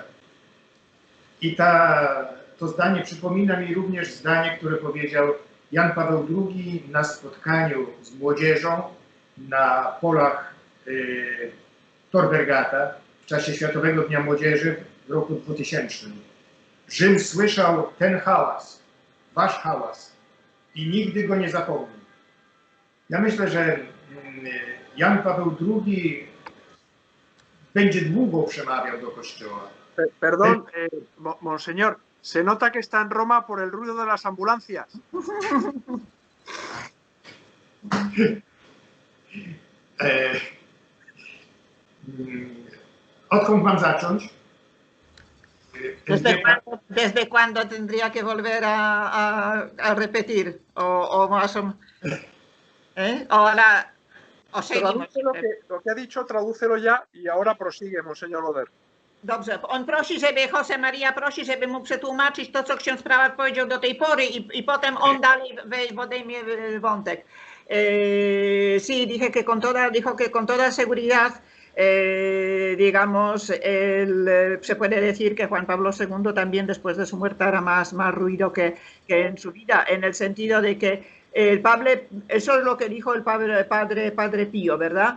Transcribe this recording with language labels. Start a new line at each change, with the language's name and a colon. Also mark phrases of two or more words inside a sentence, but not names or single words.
Polish: I to zdanie przypomina mi również zdanie, które powiedział Jan Paweł II na spotkaniu z młodzieżą na polach Tor-Vergata w czasie Światowego Dnia Młodzieży w roku 2000. Rzym słyszał ten hałas, wasz hałas i nigdy go nie zapomni. Ja myślę, że Jan Paweł II będzie długo przemawiał do Kościoła.
Spanish: Perdón, monseñor, se nota que está en Roma por el ruido de las ambulancias.
Polish: Odkąd mam zacząć?
Spanish: ¿Desde cuándo tendría que volver a repetir? O más o o seguimos. Lo que ha dicho, tradúcelo ya y ahora prosigue, monseñor Oder.
Polish: Dobrze, on prosi, żeby Jose Maria prosi, żeby mu przetłumaczyć to, co ksiądz prałat powiedział do tej pory i potem on dalej podejmie wątek.
Spanish: Sí, dijo que con toda seguridad, digamos, se puede decir que Juan Pablo II también después de su muerte hará más ruido que en su vida, en el sentido de que el padre, eso es lo que dijo el padre Pío, ¿verdad?